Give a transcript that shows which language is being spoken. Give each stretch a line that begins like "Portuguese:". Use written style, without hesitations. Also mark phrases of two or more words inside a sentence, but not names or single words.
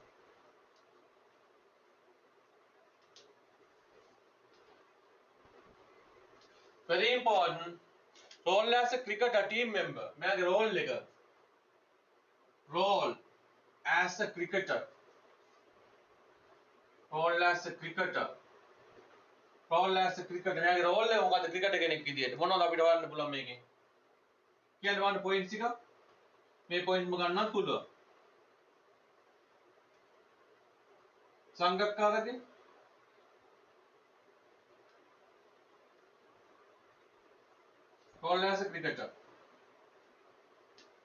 English: Very important. Role as a cricketer, team member.
Hindi: मेरा role लेगा.
English: Role as a cricketer. Role as a cricketer. Role as a cricketer.
Hindi: मेरा role ले होगा तो cricketer
Sinhala: කෙනෙක් විදියට. මොනවද අපිට වන්න පුළුවන් මේකෙන්? කියන්න වන්න points එක. මේ points ගන්නත් පුළුවන්.
English: සංගක්කාරගේ role as a cricketer.